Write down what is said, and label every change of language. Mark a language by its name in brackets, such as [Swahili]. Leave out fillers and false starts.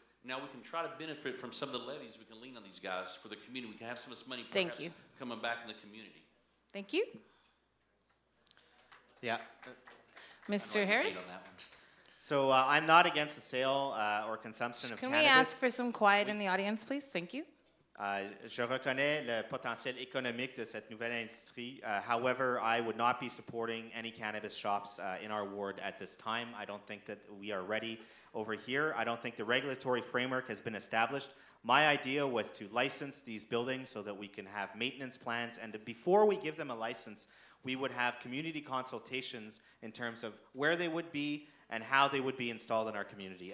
[English] Now we can try to benefit from some of the levies we can lean on these guys for the community. We can have some of this money coming back in the community. Thank you. Yeah. Mr. Harris? So I'm not against the sale or consumption of cannabis. Can we ask for some quiet in the audience, please? Thank you. [French] Je reconnais le potentiel économique de cette nouvelle industrie. [English] However, I would not be supporting any cannabis shops in our ward at this time. I don't think that we are ready over here. I don't think the regulatory framework has been established. My idea was to license these buildings so that we can have maintenance plans, and before we give them a license, we would have community consultations in terms of where they would be and how they would be installed in our community.